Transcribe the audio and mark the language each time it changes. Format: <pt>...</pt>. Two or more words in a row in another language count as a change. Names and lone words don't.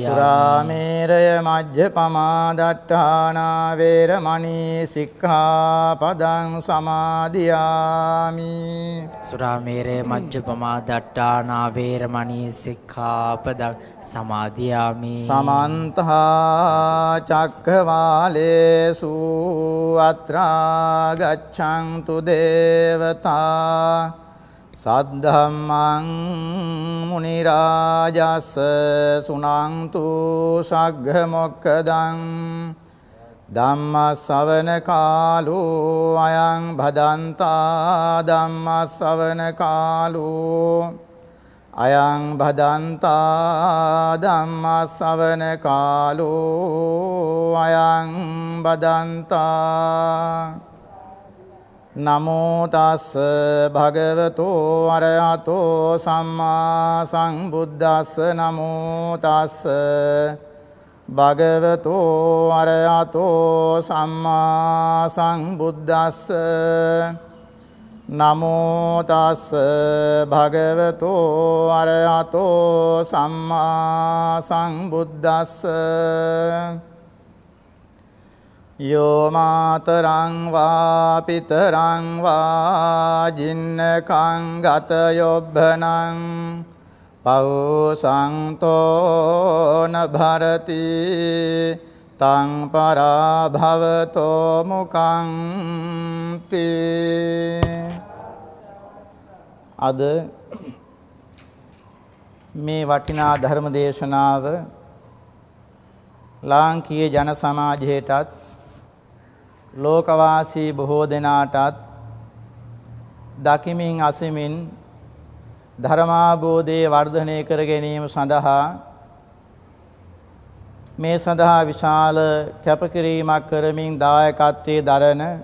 <pi>සුරාමේරය මජ්ජපමා දට්ඨානා වේරමණී සික්ඛාපදං සමාදියාමි. සුරාමේරය මජ්ජපමා දට්ඨානා වේරමණී සික්ඛාපදං සමාදියාමි. සමන්ත චක්ඛවාලේසු අත්‍රා ගච්ඡන්තු දේවතා සද්ධම්මං මුනි රාජස් සුනන්තු සග්ග මොක්ඛදං ධම්ම ශ්‍රවණ කාලෝ අයං භදන්තා ධම්ම ශ්‍රවණ කාලෝ අයං භදන්තා ධම්ම ශ්‍රවණ කාලෝ අයං භදන්තා නමෝ තස්ස භගවතෝ අරහතෝ සම්මා සම්බුද්දස්ස නමෝ තස්ස භගවතෝ අරහතෝ සම්මා සම්බුද්දස්ස නමෝ තස්ස භගවතෝ අරහතෝ සම්මා සම්බුද්දස්ස යෝ මාතරං වා පිතරං වා ජින්නකං ගත යොබ්බනං පෞසංතෝ නභරති තං පරාභවතෝ මුකං තේ.</pi> <si>අද මේ වටිනා ධර්ම දේශනාව ලාංකීය ජන සමාජයටත් ලෝකවාසී බොහෝ දෙනාටත් දකිමින් අසමින් ධර්මාභෝධය වර්ධනය කර ගැනීම සඳහා මේ සඳහා විශාල කැපකිරීමක් කරමින් දායකත්වයේ දරන</si>